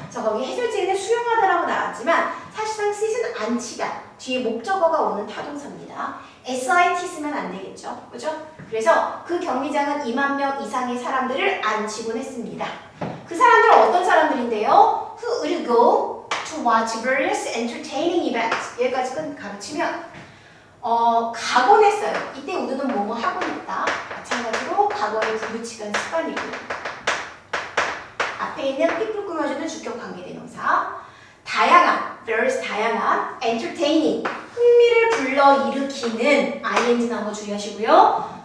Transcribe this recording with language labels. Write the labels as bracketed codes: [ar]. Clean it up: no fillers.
[ko] 저 거기 해설지에는 수용하다라고 나왔지만 사실상 sit은 앉히다. 뒤에 목적어가 오는 타동사입니다. SIT 쓰면 안 되겠죠. 그죠? 그래서 그 경기장은 2만 명 이상의 사람들을 앉히곤 했습니다. 그 사람들은 어떤 사람들인데요? [en] Who would go to watch various entertaining events. [ko] 여기까지 가르치면 가곤 했어요. 이때 우드는 뭐뭐 하곤 했다. 마찬가지로 과거의 부부치간 습관이고요. 앞에 있는 삐뿔 꾸며주는 주격 관계대명사. 다양한, various 다양한, entertaining, 흥미를 불러일으키는 ing 나온 거 주의하시고요.